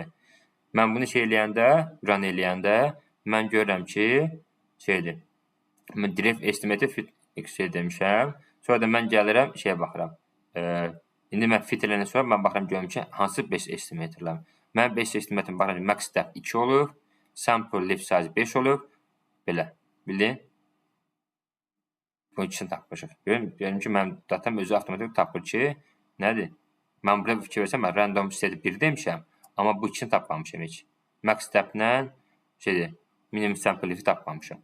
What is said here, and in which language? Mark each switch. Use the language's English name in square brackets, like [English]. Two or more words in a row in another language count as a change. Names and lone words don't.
[Azerbaijani] Mən bunu run eləyəndə mən görürəm ki, mən [English] direct estimator fit [Azerbaijani] demişəm. Sonra da mən gəlirəm, baxıram. İndi mən fit eləyəndən sonra mən baxıram görürəm ki, hansı [English] best estimatorlar. [Azerbaijani] Mən [English] best estimatorun [Azerbaijani] baxıram [English] max depth [Azerbaijani] 2 olur, [English] sample left size [Azerbaijani] 5 olur. Belə, bildin? Bu ikisini tapmışıq. Görürüm ki, mən datam özü avtomatik tapır ki, nədir? Mən burada fikir versəm, mən [English] random state [Azerbaijani] 1 demişəm, amma bu ikisini tapmamışam heç. [English] Max depth-lə minimum sample left [Azerbaijani] tapmamışam.